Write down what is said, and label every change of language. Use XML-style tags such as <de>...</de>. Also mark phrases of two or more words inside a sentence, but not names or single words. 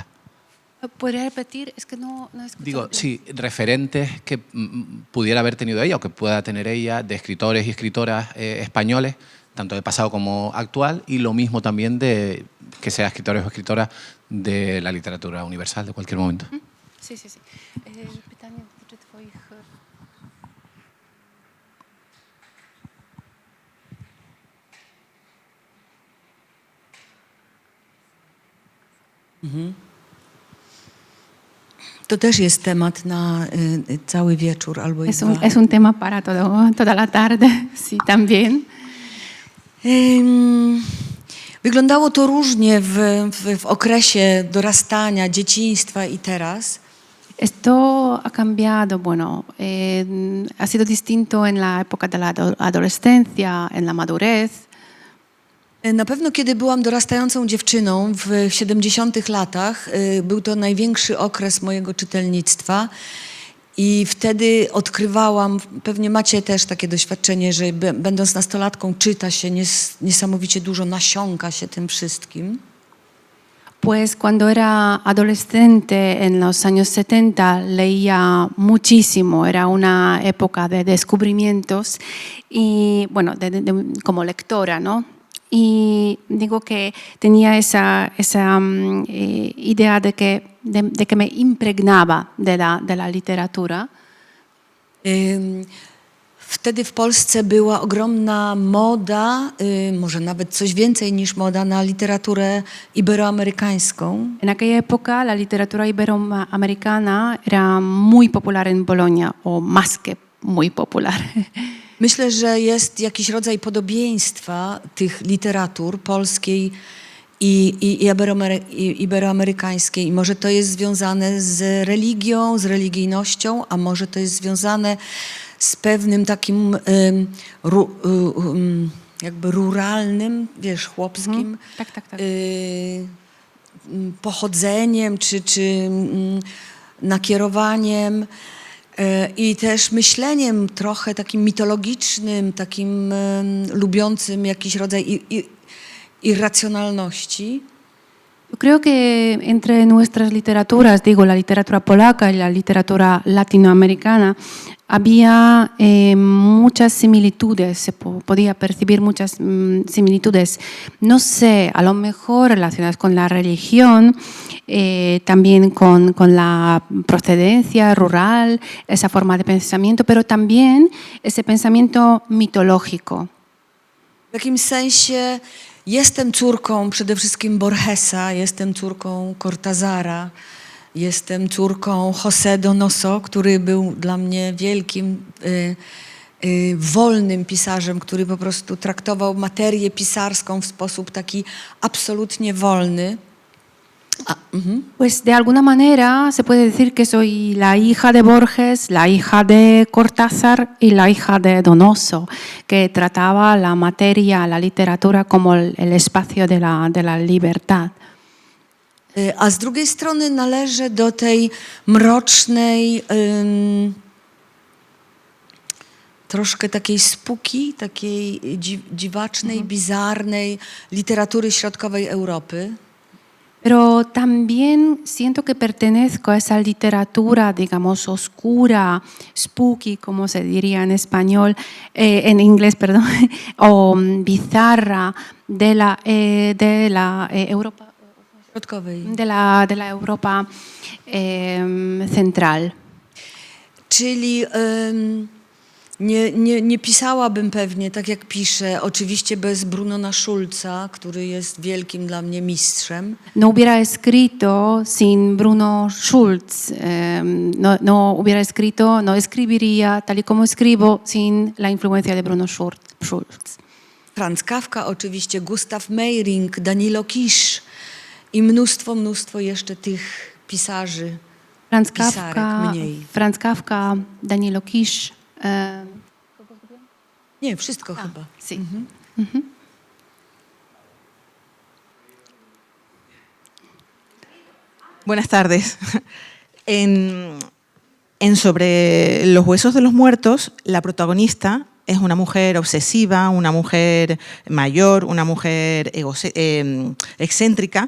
<es>¿Podría repetir? Es que no he escuchado. Digo, sí, referentes que pudiera haber tenido ella o que pueda tener ella de escritores y escritoras españoles, tanto de pasado como actual, y lo mismo también de que sea escritores o escritoras de la literatura universal de cualquier momento. Sí.</es> <pl>Pytanie dotyczy twoich... To też jest temat na cały wieczór albo i dwa.</pl> <es>Es un tema para toda la tarde, sí, también.</es> <pl>Wyglądało to różnie w okresie dorastania, dzieciństwa i teraz.</pl> <es>Esto ha cambiado, bueno, ha sido distinto en la época de la adolescencia, en la madurez.</es> <pl>Na pewno kiedy byłam dorastającą dziewczyną w 70 latach, był to największy okres mojego czytelnictwa i wtedy odkrywałam, pewnie macie też takie doświadczenie, że będąc nastolatką czyta się niesamowicie dużo, nasiąka się tym wszystkim.</pl> <es>Pues cuando era adolescente en los años 70 leía muchísimo, era una época de descubrimientos y bueno, como lectora, ¿no? Y digo que tenía esa idea de que me impregnaba de la literatura.</es> <pl>Wtedy w Polsce była ogromna moda, może nawet coś więcej niż moda, na literaturę iberoamerykańską.</pl> <es>En aquella época la literatura iberoamericana era muy popular en Polonia, o más que muy popular.</es> <pl>Myślę, że jest jakiś rodzaj podobieństwa tych literatur polskiej i iberoamerykańskiej. I może to jest związane z religią, z religijnością, a może to jest związane z pewnym takim jakby ruralnym, wiesz, chłopskim Tak. pochodzeniem czy nakierowaniem i też myśleniem trochę takim mitologicznym, takim lubiącym jakiś rodzaj irracjonalności.</pl> <es>Yo creo que entre nuestras literaturas, digo la literatura polaca y la literatura latinoamericana, había muchas similitudes, se podía percibir muchas similitudes, no sé, a lo mejor relacionadas con la religión, también con la procedencia rural, esa forma de pensamiento, pero también ese pensamiento mitológico.</es> <pl>W jakimś sensie jestem córką przede wszystkim Borgesa, jestem córką Cortázara, jestem córką José Donoso, który był dla mnie wielkim, wolnym pisarzem, który po prostu traktował materię pisarską w sposób taki absolutnie wolny.</pl> <es>Pues de alguna manera se puede decir que soy la hija de Borges, la hija de Cortázar y la hija de Donoso, que trataba la materia, la literatura como el espacio de la libertad.</es> <pl>A z drugiej strony należę do tej mrocznej, troszkę takiej spooky, takiej dziwacznej, bizarnej literatury środkowej Europy.</pl> <es>Pero también siento que pertenezco a esa literatura, digamos, oscura, spooky, como se diría en español, en inglés, perdón, o bizarra de la Europa. De la Europa central.</es> <pl>Czyli nie pisałabym pewnie tak, jak piszę, oczywiście bez Brunona Schulza, który jest wielkim dla mnie mistrzem.</pl> <es>No hubiera escrito sin Bruno Schulz, no hubiera escrito, no escribiría tal y como escribo sin la influencia de Bruno Schulz.</es> <pl>Franz Kafka oczywiście, Gustav Meyrink, Danilo Kisz i mnóstwo jeszcze tych pisarzy. Franz Kafka, Danilo Kisz. Nie, wszystko chyba.</pl> <es>Sí. Buenas tardes. En Sobre los huesos de los muertos, la protagonista es una mujer obsesiva, una mujer mayor, una mujer excéntrica.</es>